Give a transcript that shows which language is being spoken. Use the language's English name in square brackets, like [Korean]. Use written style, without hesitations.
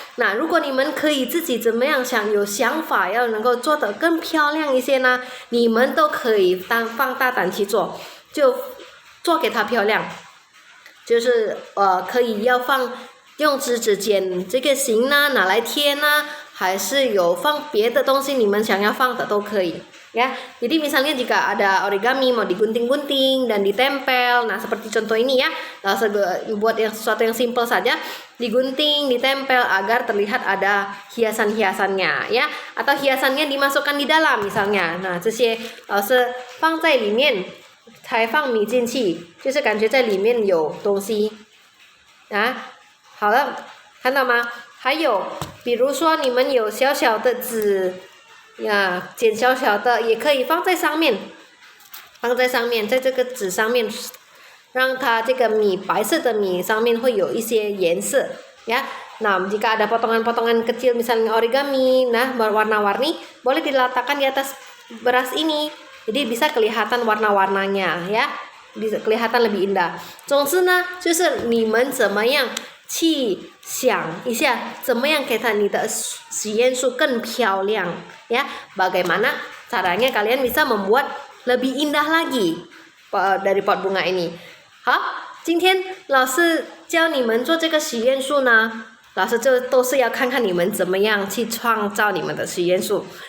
[Chinese] 那如果你们可以自己怎么样有想法，要能够做得更漂亮一些呢，你们都可以放大胆去做，就做给它漂亮。就是可以要用指剪这个形呢，拿来贴呢，还是有放别的东西，你们想要放的都可以。 [Indonesian] Ya, jadi misalnya jika ada origami mau digunting-gunting dan ditempel, nah seperti contoh ini ya, buat sesuatu yang simple saja, digunting, ditempel agar terlihat ada hiasan-hiasannya, ya, atau hiasannya dimasukkan di dalam misalnya, nah [Chinese] 这些是放在里面才放米进去，就是感觉在里面有东西，啊，好了，看到吗？还有，比如说你们有小小的纸。呀，剪小小的也可以放在上面，在这个纸上面，让它这个米白色的米上面会有一些颜色ya. [Indonesian] Nah jika ada potongan-potongan kecil misalnya origami, nah warna-warni boleh diletakkan di atas beras ini, jadi bisa kelihatan warna-warnanya ya, bisa kelihatan lebih indah. [Chinese] 总之呢，就是你们怎么样去想一下怎么样给它你的实验树更漂亮ya, [Indonesian] bagaimana caranya kalian bisa membuat lebih indah lagi dari pot bunga ini. [Chinese] 好，今天老师教你们做这个实验树呢，老师就都是要看看你们怎么样去创造你们的实验树。